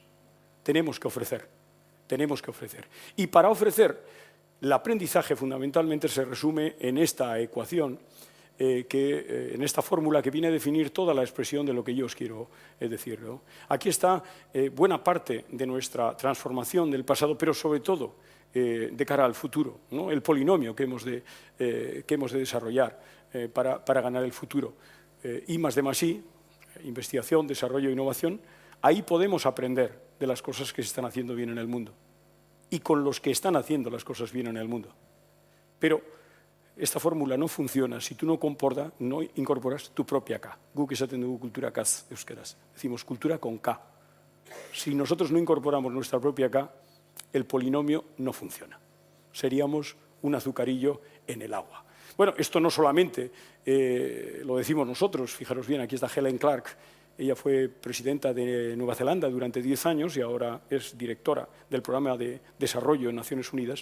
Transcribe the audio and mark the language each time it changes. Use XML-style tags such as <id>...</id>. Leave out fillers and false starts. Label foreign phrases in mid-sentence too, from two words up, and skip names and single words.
<es>Tenemos que ofrecer, tenemos que ofrecer. Y para ofrecer, el aprendizaje fundamentalmente se resume en esta ecuación, en esta fórmula que viene a definir toda la expresión de lo que yo os quiero decir, ¿no? Aquí está buena parte de nuestra transformación del pasado, pero sobre todo de cara al futuro, ¿no? El polinomio que hemos de desarrollar para ganar el futuro. I+D+I, investigación, desarrollo e innovación, ahí podemos aprender de las cosas que se están haciendo bien en el mundo y con los que están haciendo las cosas bien en el mundo. Pero esta fórmula no funciona si tú no incorporas tu propia K.</es> <eu>Guk esaten dugu kultura Kaz euskaraz.</eu> <es>Decimos cultura con K. Si nosotros no incorporamos nuestra propia K, el polinomio no funciona. Seríamos un azucarillo en el agua. Bueno, esto no solamente lo decimos nosotros. Fijaros bien, aquí está Helen Clark. Ella fue presidenta de Nueva Zelanda durante 10 años y ahora es directora del programa de desarrollo en Naciones Unidas.</es>